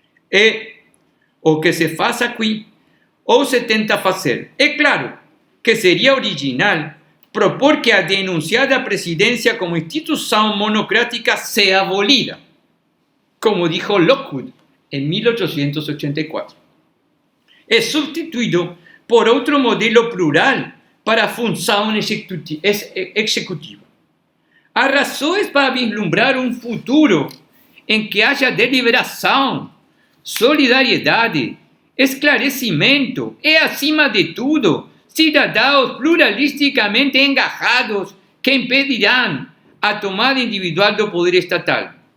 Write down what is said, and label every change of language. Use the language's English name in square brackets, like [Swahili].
[Portuguese] É o que se faz aqui, ou se tenta fazer. É claro que seria original propor que a denunciada presidência como instituição monocrática seja abolida, [Spanish] como dijo Lockwood en 1884. Es sustituido por otro modelo plural para función ejecutiva. [Portuguese] Há razões para vislumbrar um futuro em que haja deliberação, solidariedade, esclarecimento e, acima de tudo, cidadãos pluralisticamente engajados que impedirão a tomada individual do poder estatal.